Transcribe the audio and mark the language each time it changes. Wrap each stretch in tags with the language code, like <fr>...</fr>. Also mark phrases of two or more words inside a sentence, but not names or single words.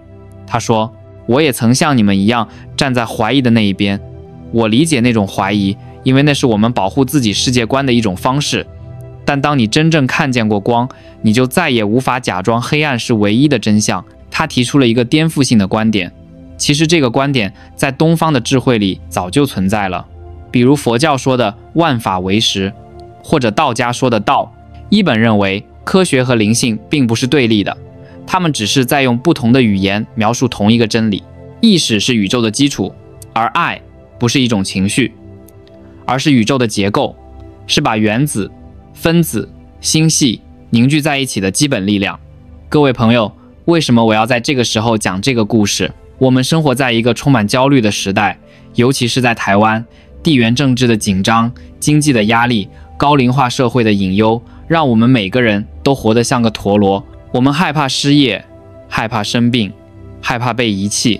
<zh>他說，我也曾像你們一樣站在懷疑的那一邊，我理解那種懷疑，因為那是我們保護自己世界觀的一種方式。但當你真正看見過光，你就再也無法假裝黑暗是唯一的真相。他提出了一個顛覆性的觀點，其實這個觀點在東方的智慧裡早就存在了，比如佛教說的萬法唯識，或者道家說的道。伊本認為科學和靈性並不是對立的，他們只是在用不同的語言描述同一個真理。意識是宇宙的基礎，而愛不是一種情緒，而是宇宙的結構，是把原子、分子、星系凝聚在一起的基本力量。各位朋友，為什麼我要在這個時候講這個故事？我們生活在一個充滿焦慮的時代，尤其是在台灣，地緣政治的緊張、經濟的壓力、高齡化社會的隱憂，讓我們每個人都活得像個陀螺。我們害怕失業，害怕生病，害怕被遺棄。</zh>